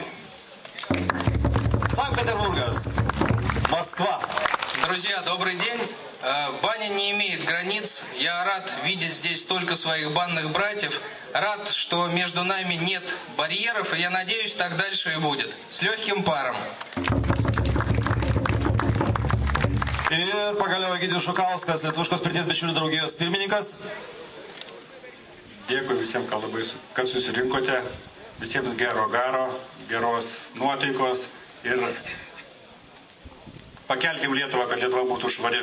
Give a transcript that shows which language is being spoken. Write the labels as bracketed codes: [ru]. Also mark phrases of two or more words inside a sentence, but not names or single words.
[ru] Санкт-Петербург, Москва. Друзья, добрый день. Баня не имеет границ. Я рад видеть здесь столько своих банных братьев. Рад, что между нами нет барьеров, и я надеюсь, так дальше и будет. С легким паром. [lt] Ir pagaliau Egidijus Žukauskas, Lietuviškos pirties bičiulių draugijos pirmininkas. Dėkui visiems, kad susirinkote. Visiems gero garo, geros nuotaikos ir pakelkim Lietuvą, kad Lietuva būtų švari.